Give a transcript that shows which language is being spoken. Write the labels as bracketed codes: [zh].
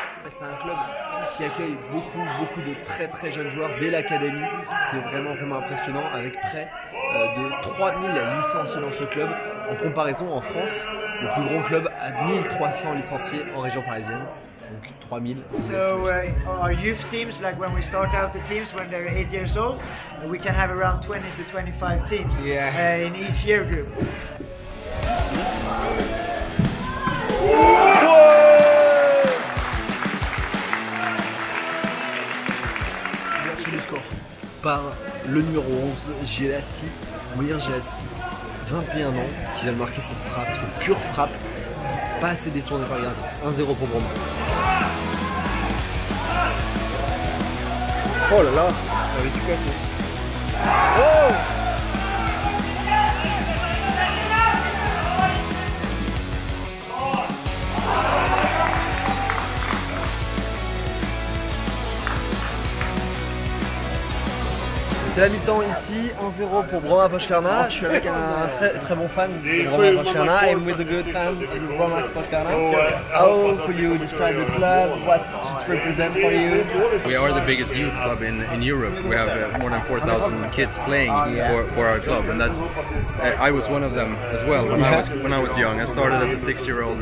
[fr] C'est un club qui accueille beaucoup de très jeunes joueurs dès l'académie. C'est vraiment impressionnant avec près de 3000 licenciés dans ce club. En comparaison, en France, le plus gros club a 1300 licenciés en région parisienne. Donc 3000. [en] So our youth teams, like when we start out the teams when they're 8 years old, we can have around 20 to 25 teams in each year group. [fr] Ouverture du score par le numéro 11, Gélassi, Mounir Gélassi, 21 ans, qui vient de marquer cette frappe, cette pure frappe, pas assez détournée par le gardien. 1-0 pour Broma. Oh là là, elle avait tout cassé. Oh! C'est la mi-temps ici, 1-0 pour Broma Pochkarna. Je suis avec un très bon fan de Broma Pochkarna. [en] I'm with a good fan of Broma Pochkarna. How could you describe the club? What it represents for you? We are the biggest youth club in Europe. We have more than 4,000 kids playing for our club, and that's. I was one of them as well when I was young. I started as a 6-year-old.